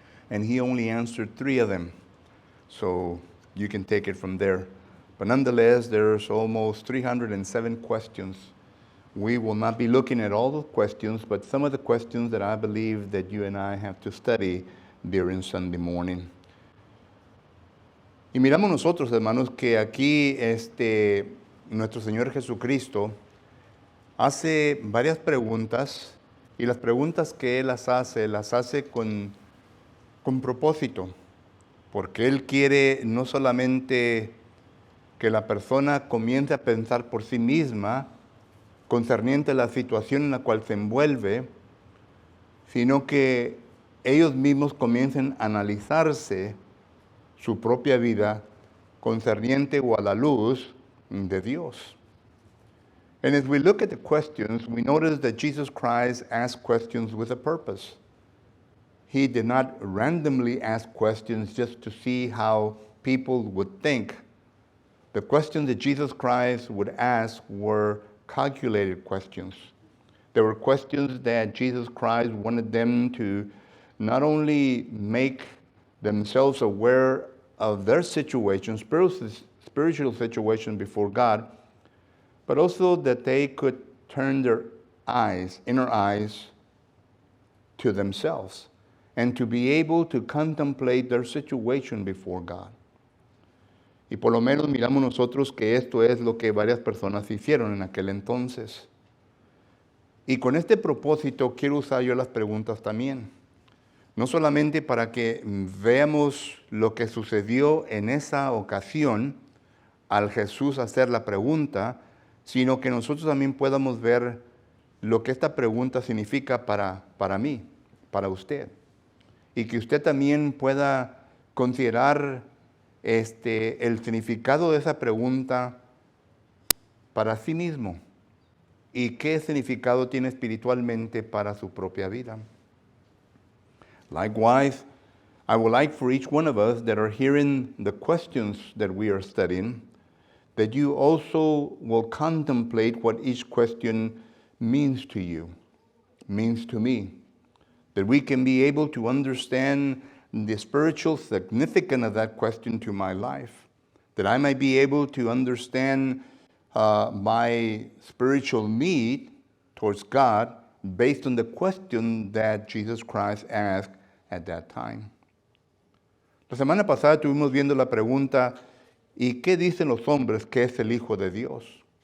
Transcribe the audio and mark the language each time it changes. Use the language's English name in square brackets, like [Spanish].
[English] And He only answered 3 of them. So you can take it from there. But nonetheless, there's almost 307 questions. We will not be looking at all the questions, but some of the questions that I believe that you and I have to study during Sunday morning. [Spanish] Y miramos nosotros, hermanos, que aquí nuestro Señor Jesucristo hace varias preguntas, y las preguntas que Él las hace con propósito, porque Él quiere no solamente que la persona comience a pensar por sí misma concerniente a la situación en la cual se envuelve, sino que ellos mismos comiencen a analizarse su propia vida concerniente o a la luz de Dios. [English] And as we look at the questions, we notice that Jesus Christ asked questions with a purpose. He did not randomly ask questions just to see how people would think. The questions that Jesus Christ would ask were calculated questions. They were questions that Jesus Christ wanted them to not only make themselves aware of their situation, spiritual situation before God, but also that they could turn their inner eyes to themselves and to be able to contemplate their situation before God. [Spanish] Y por lo menos miramos nosotros que esto es lo que varias personas hicieron en aquel entonces. Y con este propósito quiero usar yo las preguntas también. No solamente para que veamos lo que sucedió en esa ocasión al Jesús hacer la pregunta, sino que nosotros también podamos ver lo que esta pregunta significa para mí, para usted. Y que usted también pueda considerar el significado de esa pregunta para sí mismo y qué significado tiene espiritualmente para su propia vida. [English] Likewise, I would like for each one of us that are hearing the questions that we are studying, that you also will contemplate what each question means to you, means to me, that we can be able to understand the spiritual significance of that question to my life, that I might be able to understand my spiritual need towards God based on the question that Jesus Christ asked at that time. [Spanish] La semana pasada estuvimos viendo la pregunta, ¿y qué dicen los hombres que es el Hijo de Dios?